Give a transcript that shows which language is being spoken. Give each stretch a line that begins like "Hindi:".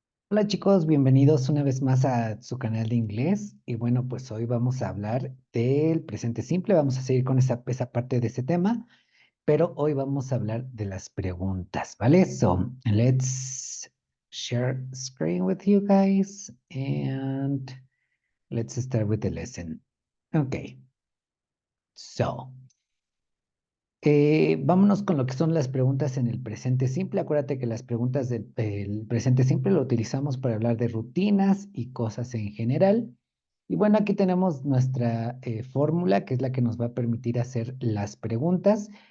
Spanish: Hola chicos, bienvenidos una vez más a su canal de inglés. Y bueno, pues hoy vamos a hablar del presente simple. Vamos a seguir con esa parte de ese tema, pero hoy vamos a hablar de las preguntas, ¿vale?
English: So, let's share screen with you guys and let's start with the lesson. Okay, so.
Spanish: Vámonos con lo que son las preguntas en el presente simple. Acuérdate que las preguntas del presente simple lo utilizamos para hablar de rutinas y cosas en general. Y bueno, aquí tenemos nuestra fórmula, que es la que nos va a permitir hacer las preguntas.